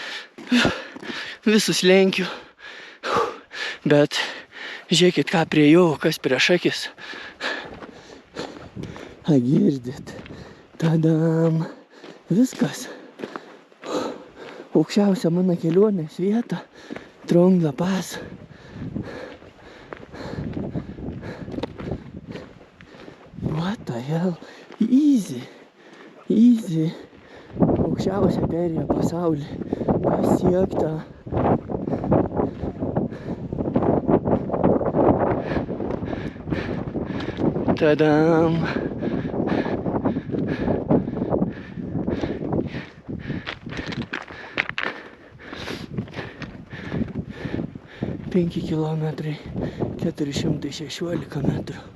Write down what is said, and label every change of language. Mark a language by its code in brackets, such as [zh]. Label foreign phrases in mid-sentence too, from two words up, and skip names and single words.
[lt] Visus lenkiu. Bet žiūrėkit, ką priejau, kas prieš akis. A, girdit. Tadam. Viskas. Aukščiausia mano kelionės vieta. [en] Trong La Paz. What the hell? Easy. Easy. [lt] Aukščiausia perėja pasaulį. Pasiekta. Tadam. Penki kilometrai, 416 metrų.